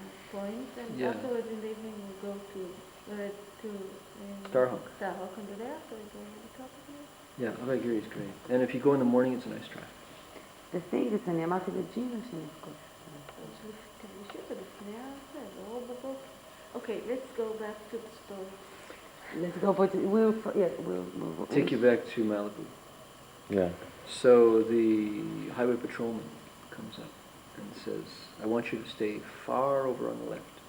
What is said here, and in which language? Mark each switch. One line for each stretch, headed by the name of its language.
English: Point, and Yeah. afterwards in the evening we go to Starhawk. Starhawk, and the day after we go to the top of it. Yeah, Avagiri is great. And if you go in the morning, it's a nice drive. The thing is,
Hebrew: אני אמרתי לג'ינה שנפגוש.
English: Okay, let's go back to the story. Let's go, but we'll Take you back to Malibu. Yeah. So the highway patrolman comes up and says, "I want you to stay far over on the left."